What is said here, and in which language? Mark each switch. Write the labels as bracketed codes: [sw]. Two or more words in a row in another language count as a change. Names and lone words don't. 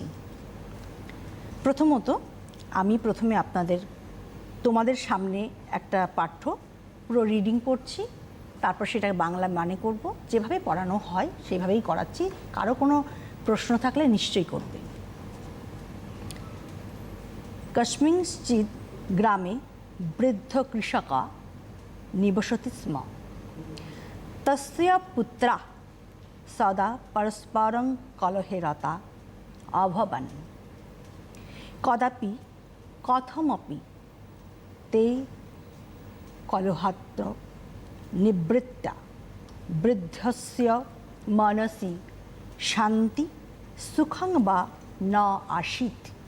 [bn] প্রথমত আমি প্রথমে তোমাদের সামনে একটা পাঠ্য পুরো রিডিং পড়ছি, তারপর সেটা বাংলা মানে করব। যেভাবে পড়ানো হয় সেভাবেই করাচ্ছি, কারো কোনো প্রশ্ন থাকলে নিশ্চয়ই করবে। [sa] কস্মিंश्चित् গ্রামে বৃদ্ধ কৃষকা নিবসতি স্ম। তস্য পুত্রা সদা পরস্পরং কলহে রতা অভবন। কদাপি কথমপি তে কলহাত্র নিবৃত্তা বৃদ্ধস্য মনসি শান্তি সুখং বা ন আসীত।